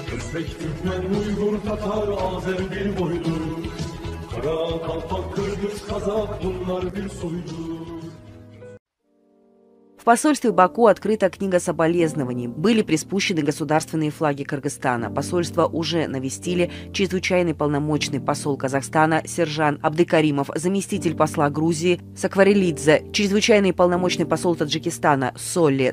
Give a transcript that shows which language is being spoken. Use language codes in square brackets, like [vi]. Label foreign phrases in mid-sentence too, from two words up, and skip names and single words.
[tr] Özbek, Türkmen, Uygur, Tatar, Azer bir boydur. Kara, Kalpak, Kırgız, Kazak bunlar bir soydur. [ru] В посольстве Баку открыта книга соболезнований. Были приспущены государственные флаги Кыргызстана. Посольство уже навестили чрезвычайный полномочный посол Казахстана Сержан Абдыкаримов, заместитель посла Грузии Сакварелидзе, чрезвычайный полномочный посол Таджикистана Солли.